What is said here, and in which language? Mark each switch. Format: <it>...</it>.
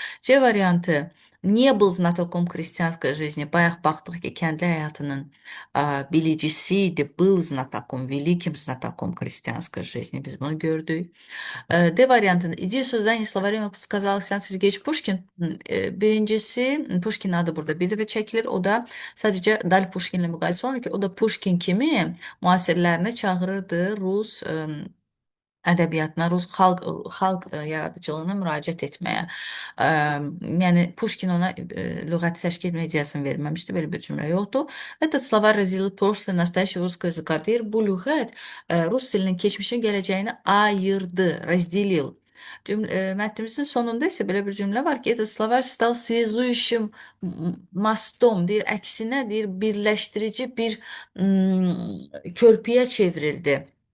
<ru>C variantı не был знатоком крестьянской жизни.</ru> <az>Bayaq baxdıq ki, kəndli həyatının bilicisi idi.</az> <ru>Был знатоком, великим знатоком крестьянской жизни.</ru> <az>Biz bunu gördük.</az> <ru>D variantında идея создания словаря подсказал Александр Сергеевич Пушкин.</ru> <az>Birincisi, Puşkin adı burada bir dəfə çəkilir. O da sadəcə Dal Puşkinlə müqayisə olunur ki, o da Puşkin kimi müasirlərinə çağırırdı Rus ədəbiyyatına, Rus xalq yaradıcılığına müraciət etməyə. Yəni Puşkin ona lüğəti təşkil etmə ideyasını verməmişdi, belə bir cümlə yoxdur.</az> <ru>Этот словарь разделил прошлое, настоящее русское языка</ru> <az>deyir. Bu lüğət rus dilinin keçmişin gələcəyini ayırdı,</az> <ru>разделил.</ru> <az>Mətnimizin sonunda isə belə bir cümlə var ki,</az> <ru>этот словарь стал связующим mostom,</ru> <az>deyir, əksinə deyir, birləşdirici bir körpüyə çevrildi.</az>